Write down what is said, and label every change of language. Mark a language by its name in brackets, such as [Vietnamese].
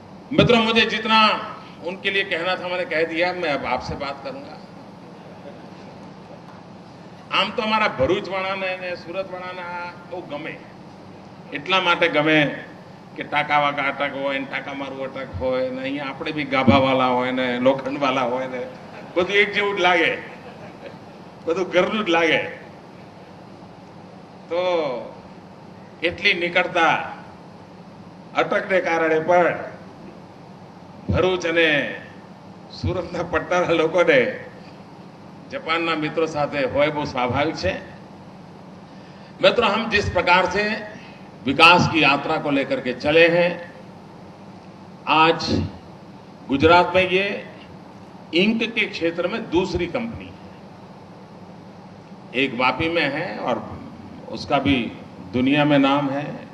[Hindi] मित्रों, मुझे जितना उनके लिए कहना था मैंने कह दिया। मैं अब आपसे बात करूंगा। [Gujarati] આમ તો અમારા ભરૂચ વાળાને ને સુરત વાળાને આ બહુ ગમે, એટલા માટે ગમે કે ટાંકા વાકા અટક હોય ને ટાંકા મારું અટક હોય ને અહીંયા આપણે બી ગાભાવાળા હોય ને લોખંડવાળા હોય ને બધું એક જેવું જ લાગે, બધું ઘરનું જ લાગે. તો એટલી નીકળતા અટકને કારણે પણ ભરૂચ અને સુરતના પટ્ટાના લોકોને [Hindi] जापान मित्रों साथ हो वो स्वाभाविक है. मित्रों, हम जिस प्रकार से विकास की यात्रा को लेकर के चले हैं, आज गुजरात में ये इंक के क्षेत्र में दूसरी कंपनी है. एक वापी में है और उसका भी दुनिया में नाम है.